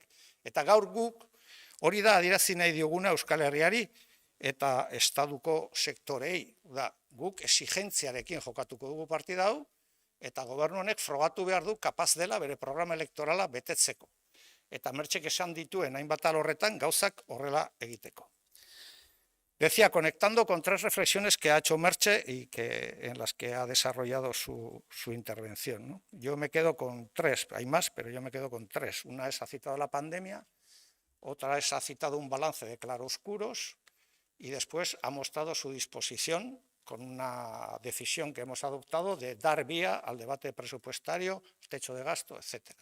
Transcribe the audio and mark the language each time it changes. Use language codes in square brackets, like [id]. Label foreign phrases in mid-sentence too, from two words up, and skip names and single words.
[eu] Eta gaur guk hori da adierazi nahi dioguna Euskal Herriari eta estaduko sektorei. Guk exigentziarekin jokatuko dugu partida hau, eta gobernu honek frogatu behar du kapaz dela bere programa elektorala betetzeko. Eta Mertxek esan dituen hainbat alorretan gauzak horrela egiteko. [es] Decía, conectando con tres reflexiones que ha hecho Merche y en las que ha desarrollado su intervención, ¿no? Yo me quedo con tres, hay más, pero yo me quedo con tres. Una es, ha citado la pandemia, otra es, ha citado un balance de claroscuros y después ha mostrado su disposición con una decisión que hemos adoptado de dar vía al debate presupuestario, techo de gasto, etcétera.